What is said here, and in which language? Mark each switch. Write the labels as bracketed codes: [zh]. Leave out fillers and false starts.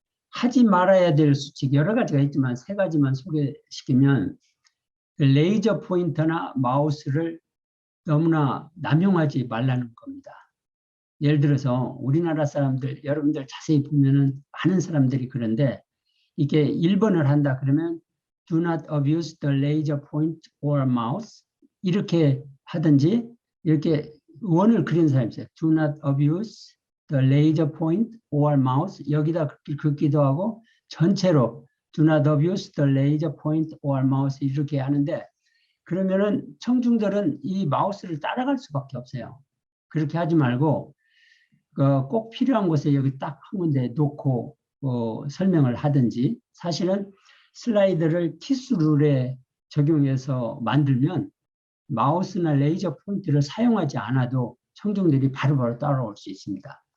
[ko] 하지 말아야 될 수칙 여러 가지가 있지만 세 가지만 소개시키면 레이저 포인터나 마우스를 너무나 남용하지 말라는 겁니다. 예를 들어서 우리나라 사람들 여러분들 자세히 보면은 많은 사람들이 그런데 이게 1번을 한다 그러면 [en] do not abuse the laser point or mouse [ko] 이렇게 하든지 이렇게 원을 그린 사람이 있어요. [en] do not abuse the laser point or mouse [ko] 여기다 긋기도 하고 전체로 [en] do not abuse the laser point or mouse [ko] 이렇게 하는데 그러면은 청중들은 이 마우스를 따라갈 수밖에 없어요. 그렇게 하지 말고 꼭 필요한 곳에 여기 딱 한 군데 놓고 설명을 하든지 사실은 슬라이드를 키스 룰에 적용해서 만들면 마우스나 레이저 포인트를 사용하지 않아도 청중들이 바로바로 따라올 수 있습니다.